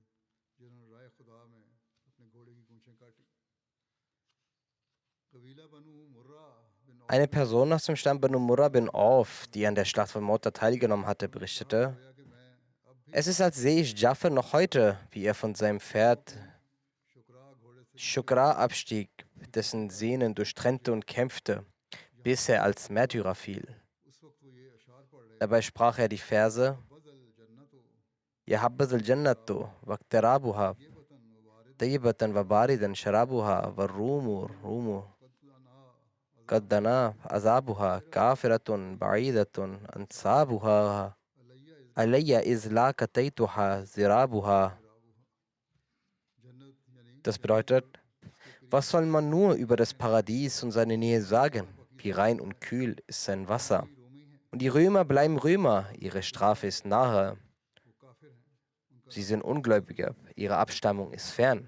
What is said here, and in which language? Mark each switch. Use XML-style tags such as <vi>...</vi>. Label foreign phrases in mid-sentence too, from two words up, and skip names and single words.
<de>Eine Person aus dem Stamm Banu Murra bin Auf, die an der Schlacht von Mota teilgenommen hatte, berichtete, es ist, als sehe ich Jafar noch heute, wie er von seinem Pferd Shukra abstieg, dessen Sehnen durchtrennte und kämpfte, bis er als Märtyrer fiel. Dabei sprach er die Verse</de> <ar>يا حبذا الجنة واقترابها طيبة وباردا شرابها والروم قد دنا عذابها كافرة بعيدة أنسابها علي إذ لاقيتها ضرابها.</ar> <de>Das bedeutet, was soll man nur über das Paradies und seine Nähe sagen? Wie rein und kühl ist sein Wasser. Und die Römer bleiben Römer, ihre Strafe ist nahe. Sie sind Ungläubige, ihre Abstammung ist fern.</de>